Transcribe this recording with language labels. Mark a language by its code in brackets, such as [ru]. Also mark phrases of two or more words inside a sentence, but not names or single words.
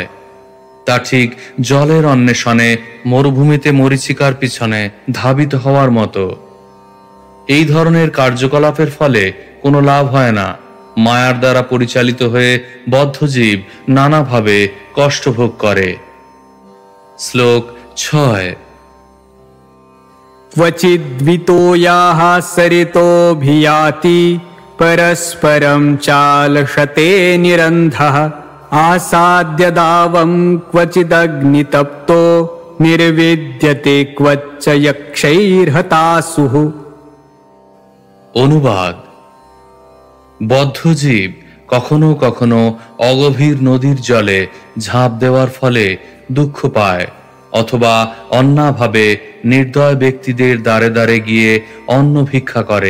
[bn] তা ঠিক জলের অন্বেষণে মরুভূমিতে মরীচিকার পিছনে ধাবিত হওয়ার মতো। এই ধরনের কার্যকলাপের ফলে কোনো লাভ হয় না। মায়ার দ্বারা পরিচালিত হয়ে বদ্ধজীব নানাভাবে কষ্ট ভোগ করে। শ্লোক 6। [sa] क्वचिद्वितो याः सरितोऽभियाति परस्परं चालशते निरन्धः आसाद्य दावं क्वचिदग्नितप्तो निर्विद्यते क्वच्च यक्षैर्हतासुः। [bn] অনুবাদ: বদ্ধজীব কখনো কখনো অগভীর নদীর জলে ঝাঁপ দেওয়ার ফলে দুঃখ পায়, অথবা অন্যাভাবে নির্দয় ব্যক্তিদের দ্বারে দ্বারে গিয়ে অন্ন ভিক্ষা করে।